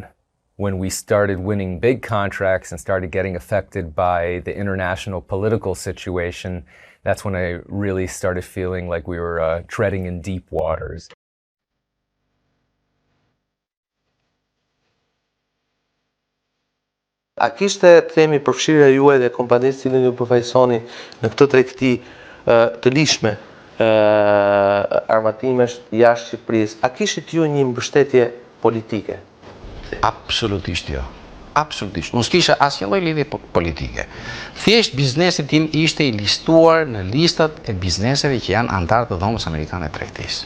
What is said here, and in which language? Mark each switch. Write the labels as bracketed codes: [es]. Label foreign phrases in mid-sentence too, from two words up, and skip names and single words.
[en] When we started winning big contracts and started getting affected by the international political situation, that's when I really started feeling like we were treading in deep waters. [sq] A kishte themi përfshirja juaj dhe kompanisë cilën ju përfaqësoni në këtë tregti të lishme armatimesh jashtë Shqipërisë, a kishit ju një mbështetje politike? Absolutisht jo. Absolutisht. Unë s'kisha asnjë lloj lidhje politike. Thjesht biznesi tim ishte I listuar në listat e bizneseve që janë antarë të dhomës amerikane të tregtisë.